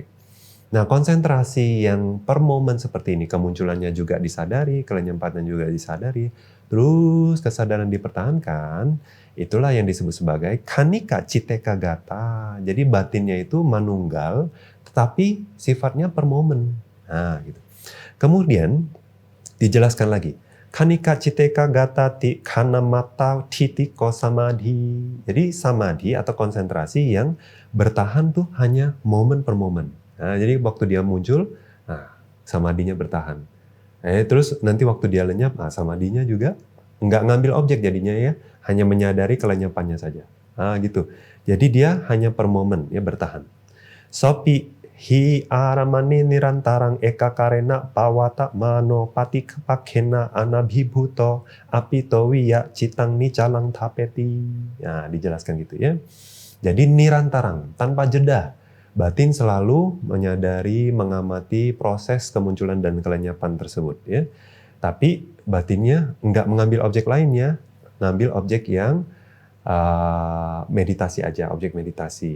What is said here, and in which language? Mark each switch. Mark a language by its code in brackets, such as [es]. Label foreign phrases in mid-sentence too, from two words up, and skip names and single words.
[id] Nah, konsentrasi yang per momen seperti ini, kemunculannya juga disadari, kelenyapannya juga disadari, terus kesadaran dipertahankan, itulah yang disebut sebagai [pi] khanika citteka gata. [id] Jadi batinnya itu manunggal, tetapi sifatnya per momen. Nah, gitu. Kemudian dijelaskan lagi, [pi] khanika citteka gata ti khanamata titiko samadhi. [id] Jadi samadhi atau konsentrasi yang bertahan tuh hanya momen per momen. Nah, jadi waktu dia muncul, nah, samadhinya bertahan. Terus nanti waktu dia lenyap, nah, samadhinya juga nggak ngambil objek jadinya ya, hanya menyadari kelenyapannya saja. Nah, gitu. Jadi dia hanya per momen ya bertahan. [pi] Sopi hi aramani nirantarang eka karena pawata mano pati kepakena anabhibuto apito wiya citang nicalang tapeti. [id] Nah, dijelaskan gitu ya. Jadi nirantarang, tanpa jeda. batin selalu menyadari, mengamati proses kemunculan dan kelenyapan tersebut, ya. Tapi batinnya nggak mengambil objek lainnya, ngambil objek yang meditasi aja, objek meditasi.